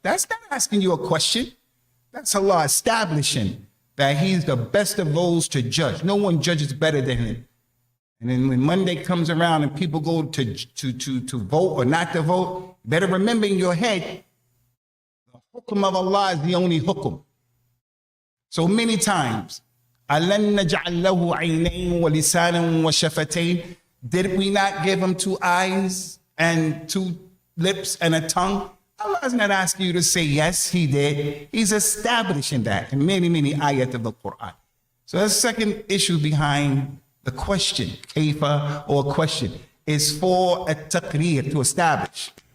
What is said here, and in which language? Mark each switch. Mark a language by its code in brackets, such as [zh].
[en] That's not asking you a question. That's Allah establishing that he's the best of those to judge. No one judges better than him. And then when Monday comes around and people go to vote or not to vote, you better remember in your head, hukum of Allah is the only hukum. So many times, [ar] أَلَنْ نَجْعَلْ لَهُ عَيْنَيْنِ وَلِسَانًا وَشَفَتَيْنِ. [en] Did we not give him 2 eyes and 2 lips and a tongue? Allah is not asking you to say yes, he did. He's establishing that in many, many ayat of the Quran. So the second issue behind the question, kayfa, or question, is for a taqreer, to establish.